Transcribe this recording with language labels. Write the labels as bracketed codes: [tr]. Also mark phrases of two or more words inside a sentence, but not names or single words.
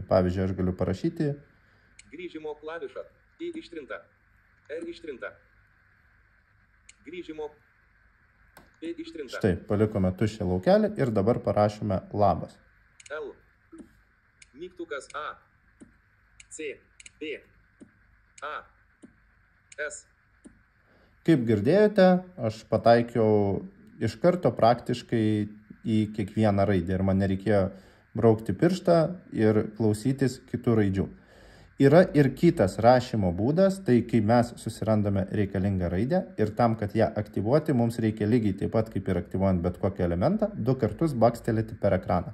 [lt] Pavyzdžiui, aš galiu parašyti. Grįžimo klavišą. I ištrinta. R ištrinta. Grįžimo Štai, palikome tuščią laukelį ir dabar parašome labas. L. Mygtukas A. C. B. A. S. Kaip girdėjote, aš pataikiau iš karto praktiškai į kiekvieną raidę ir man nereikėjo braukti pirštą ir klausytis kitų raidžių. Yra ir kitas rašymo būdas, tai kai mes susirandame reikalingą raidę ir tam, kad ją aktyvuoti, mums reikia lygiai taip pat, kaip ir aktyvuojant bet kokį elementą, 2 kartus bakstelėti per ekraną.